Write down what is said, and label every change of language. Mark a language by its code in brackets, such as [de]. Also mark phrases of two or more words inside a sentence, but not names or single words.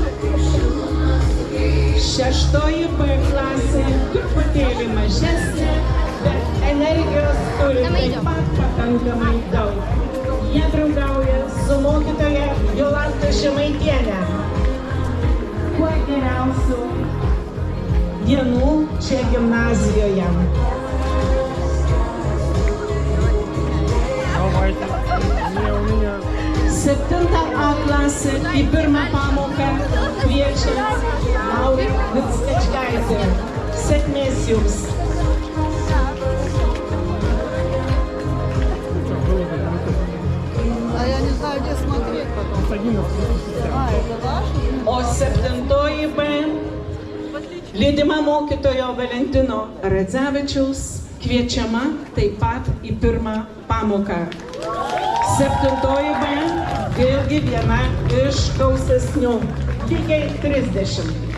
[lt] 6 B klasė truputėlį mažesnė, bet energijos turi taip pat pakankamai daug. Jie draugauja su mokytoja Jolanta gražiausių dienų čia gimnazijoje. [ru] Давайте. Не, у меня. [lt] 7A klasę į pirmą pamoką kviečia Laura Vickačkaitė. Sėkmės jums. [ru] А я не знаю, где смотреть потом. С 11. А, это ваш? [lt] O 7 B lydima mokytojo Valentino Radzevičiaus kviečiama taip pat į pirmą pamoką. 7 B vėlgi viena iš gausesnių, lygiai 30.